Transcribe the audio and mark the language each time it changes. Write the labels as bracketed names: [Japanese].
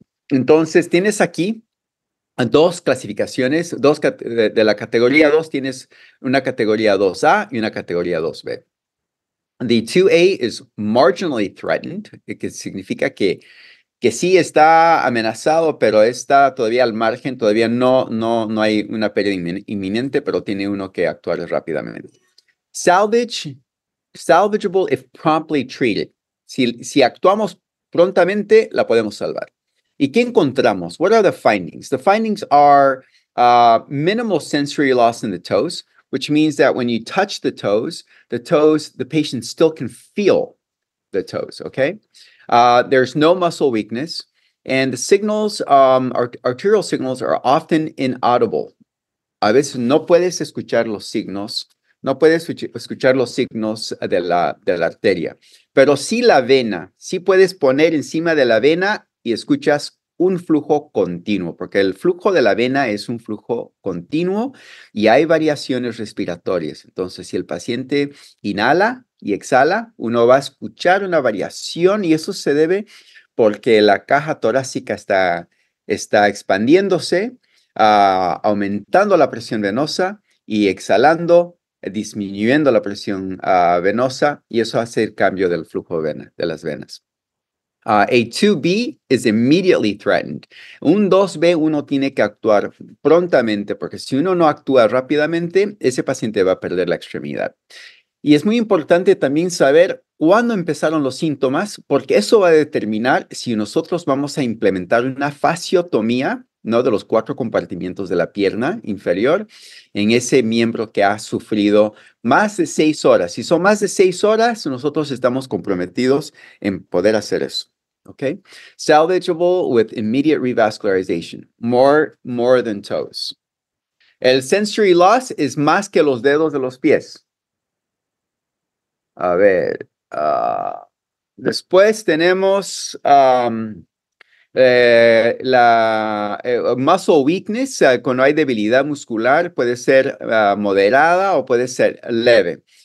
[Spanish] Entonces, tienes aquí dos clasificaciones, de la categoría 2 tienes una categoría 2A y una categoría 2B. [English] The 2A is marginally threatened, [Spanish] que significa que sí está amenazado, pero está todavía al margen, todavía no hay una pérdida inminente, pero tiene uno que actuar rápidamente. [English] Salvageable if promptly treated. [Spanish] Si actuamos prontamente, la podemos salvar. ¿Y qué encontramos? [English] What are the findings? The findings are minimal sensory loss in the toes, which means that when you touch the toes, the patient still can feel the toes, okay? There's no muscle weakness, and the signals, arterial signals, are often inaudible. [Spanish] A veces no puedes escuchar los signos, de la arteria, pero sí la vena, sí puedes poner encima de la vena y escuchas un flujo continuo, porque el flujo de la vena es un flujo continuo y hay variaciones respiratorias. Entonces, si el paciente inhala y exhala, uno va a escuchar una variación y eso se debe porque la caja torácica está expandiéndose, aumentando la presión venosa y exhalando, disminuyendo la presión venosa y eso hace el cambio del flujo de las venas. [English] A 2B is immediately threatened. [Spanish] Un 2B uno tiene que actuar prontamente porque si uno no actúa rápidamente, ese paciente va a perder la extremidad. Y es muy importante también saber cuándo empezaron los síntomas, porque eso va a determinar si nosotros vamos a implementar una fasciotomía, ¿no? De los 4 compartimientos de la pierna inferior en ese miembro que ha sufrido más de 6 horas. Si son más de 6 horas, nosotros estamos comprometidos en poder hacer eso. [English] Okay? Salvageable with immediate revascularization, more than toes. [Spanish] El sensory loss es más que los dedos de los pies. A ver, después tenemos muscle weakness, cuando hay debilidad muscular, puede ser moderada o puede ser leve.